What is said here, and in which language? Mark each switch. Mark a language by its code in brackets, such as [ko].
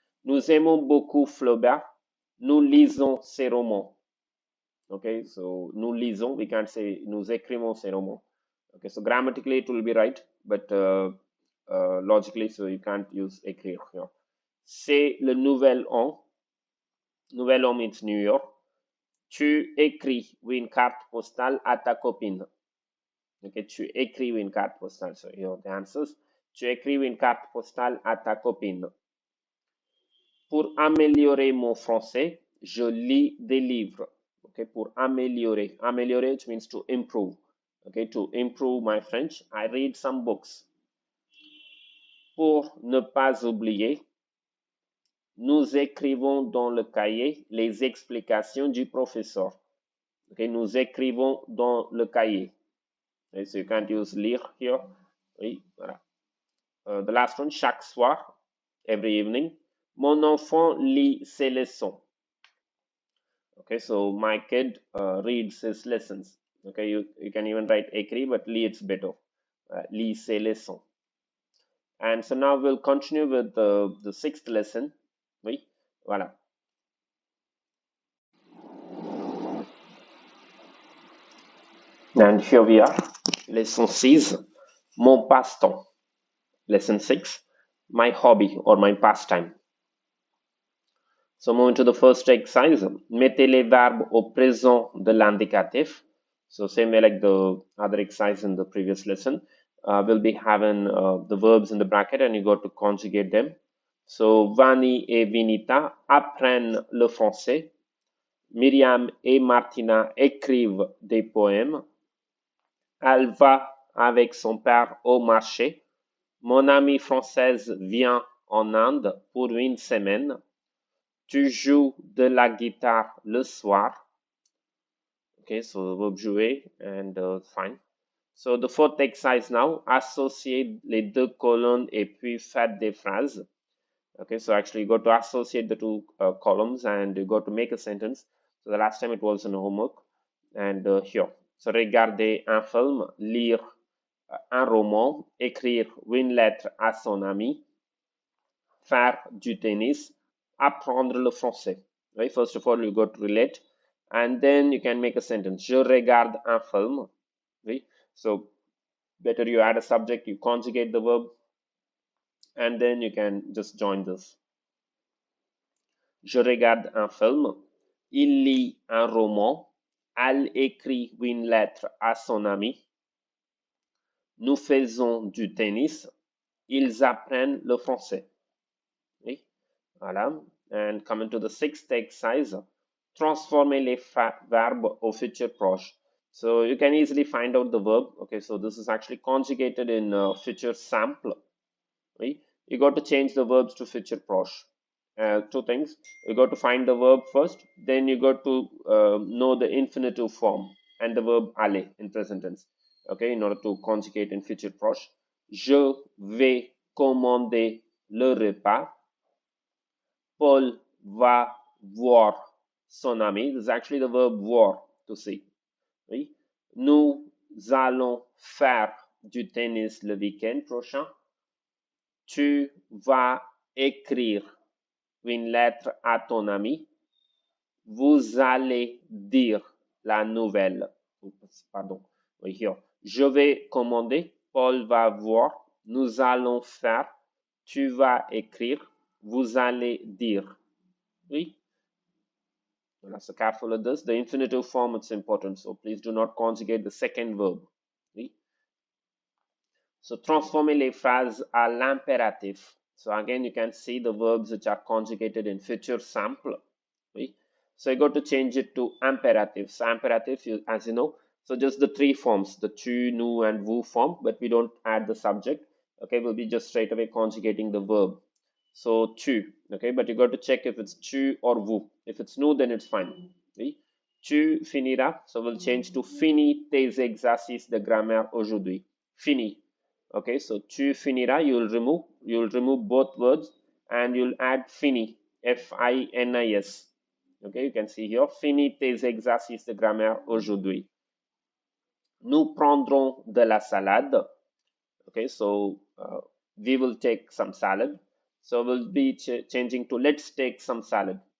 [fr] Nous aimons beaucoup Flaubert. Nous lisons ses romans. [en] Okay, so [fr] nous lisons, [en] we can't say [fr] nous écrivons ses romans. [en] Okay, so grammatically it will be right, but logically, so you can't use [fr] écrire [en] here. [fr] C'est le nouvel an. Nouvel an [en] means New York. [fr] Tu écris une carte postale à ta copine. Okay, tu écris une carte postale. [en] So here are the answers. [fr] Tu écris une carte postale à ta copine. Pour améliorer mon français, je lis des livres. Okay, pour améliorer. Améliorer, [en] which means to improve. Okay, to improve my French, I read some books. [fr] Pour ne pas oublier, nous écrivons dans le cahier les explications du professeur. [en] Okay, [fr] nous écrivons dans le cahier. [en] Okay, so you can't use [fr] lire [en] here. [fr] Oui, voilà. [en] The last one, [fr] chaque soir, [en] every evening. [fr] Mon enfant lit ses leçons. [en] Okay, so my kid reads his lessons. Okay, you can even write [fr] écrit, [en] but [fr] lit [en] it's better. [fr] Lit ses leçons. [en] And so now we'll continue with the sixth lesson. [fr] Oui, voilà. [en] And here we are. Lesson 6, [fr] mon passe-temps. [en] Lesson 6, my hobby or my pastime. So moving to the first exercise, [fr] mettez les verbes au présent de l'indicatif. [en] So same way like the other exercise in the previous lesson, we'll be having the verbs in the bracket and you got to conjugate them. So [fr] Vani et Vinita apprennent le français. Myriam et Martina écrivent des poèmes. Elle va avec son père au marché. Mon amie française vient en Inde pour une semaine. Tu joues de la guitare le soir. [en] Okay, so verb jouer and fine. So the fourth exercise now, [fr] associate les deux colonnes et puis faites des phrases. [en] Okay, so actually you got to associate the two columns and you got to make a sentence. So the last time it was in homework and here. [fr] So regarder un film, lire un roman, écrire une lettre à son ami, faire du tennis, apprendre le français. [en] Right? First of all, you got to relate and then you can make a sentence. [fr] Je regarde un film. [en] Right? So better you add a subject, you conjugate the verb and then you can just join this. [fr] Je regarde un film. Il lit un roman. Elle écrit une lettre à son ami. Nous faisons du tennis. Ils apprennent le français. Oui, voilà. [en] And coming to the sixth exercise, [fr] transformer les verbes au futur proche. [en] So you can easily find out the verb. Okay, so this is actually conjugated in future simple. [fr] Oui, [en] you got to change the verbs to future proche. Two things. You got to find the verb first, then you got to know the infinitive form and the verb aller in present tense. Okay, in order to conjugate in future proche. [fr] Je vais commander le repas. Paul va voir son ami. This is actually the verb voir, to see. Oui. Nous allons faire du tennis le week-end prochain. Tu vas écrire une lettre à ton ami. Vous allez dire la nouvelle. Pardon. Oui, [en] here. [fr] Je vais commander. Paul va voir. Nous allons faire. Tu vas écrire. Vous allez dire. Oui. [en] So careful of this. The infinitive form it's important. So please do not conjugate the second verb. [fr] Oui. [en] So [fr] transformer les phrases à l'impératif. [en] So again, you can see the verbs which are conjugated in future simple. [fr] Oui. [en] So you got to change it to imperative. So imperative, as you know, so just the three forms, the tu, nous, and vous form, but we don't add the subject. Okay, we'll be just straight away conjugating the verb. So [fr] tu, [en] okay, but you got to check if it's tu or [fr] vous. [en] If it's nous, then it's fine. [fr] Oui. Tu finiras, [en] so we'll change to [fr] fini tes exercices de grammaire aujourd'hui. Fini. [en] Okay, so [fr] tu finiras, [en] you'll remove both words and you'll add [fr] fini, [en] F-I-N-I-S. Okay, you can see here, [fr] fini tes exercices de grammaire aujourd'hui. Nous prendrons de la salade. [en] Okay, so we will take some salad. So we'll be changing to let's take some salad.